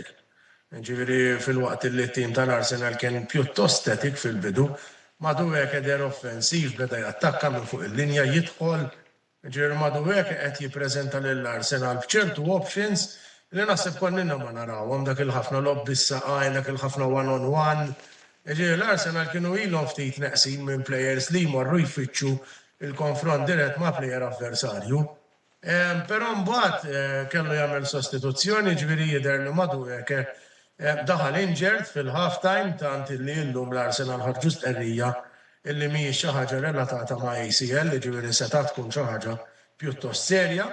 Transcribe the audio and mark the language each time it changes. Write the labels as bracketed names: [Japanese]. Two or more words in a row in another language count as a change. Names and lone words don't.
[Maltese] Ġifieri fil-waqt li t-tim tal-Arsenal kien pjuttost statik fil-bidu, Madueke der offensiv beda jattakka minn fuq il-linja jidħol. Ġifieri Madueke qed jippreżenta lill-Arsenal b'ċertu options li naħseb konnina ma narawhom dak il-ħafna lobby s-saqajn, dak il-ħafna one-on-one. Ġifieri l-Arsenal kienu ilhom ftit neqsin minn plejers li jmorru jfittxu il-konfront dirett ma' plejer avversarju. Però mbagħad kellu jagħmel sostituzzjoni, ġifieri jidher li Madueke daħal injured fil- [English] half time [Maltese] tant illi llum l-Arsenal ħarġu stqerrija illi mhijiex xi ħaġa relatata ma' ACL, ġifieri seta' tkun xi ħaġa pjuttost serja.